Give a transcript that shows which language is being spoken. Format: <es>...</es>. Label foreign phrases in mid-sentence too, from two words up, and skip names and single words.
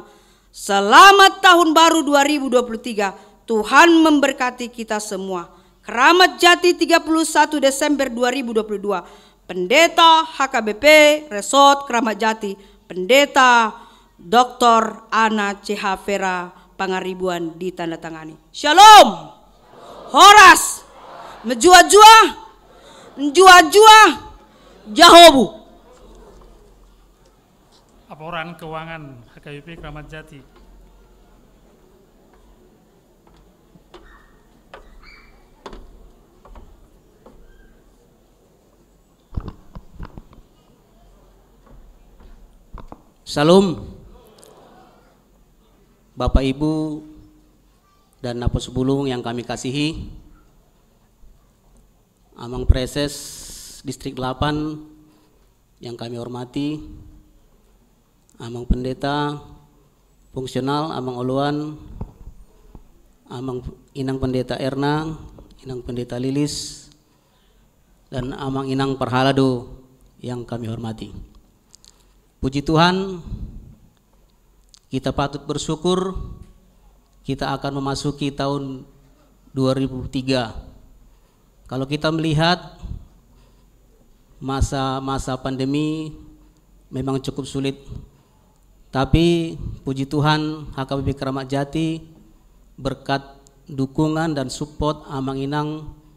<id>Selamat tahun baru 2023. Tuhan memberkati kita semua. Keramat Jati 31 Desember 2022. Pendeta HKBP Resort Keramat Jati, Pendeta Dr. Ana CH Vera Pangaribuan ditandatangani. Shalom.</id> <btx>Horas. Menjua-jua. Njua-jua. Jahobu.</btx> <id>Laporan keuangan HKBP Keramat Jati. Salam Bapak Ibu dan Napos Bulung yang kami kasihi, Amang Preses Distrik 8 yang kami hormati, Amang Pendeta Fungsional Amang Oluan, Amang Inang Pendeta Erna, Inang Pendeta Lilis, dan Amang Inang Parhalado yang kami hormati. Puji Tuhan, kita patut bersyukur kita akan memasuki tahun 2003. Kalau kita melihat masa-masa pandemi memang cukup sulit, tapi puji Tuhan HKBP Keramat Jati berkat dukungan dan support Amang Inang</id>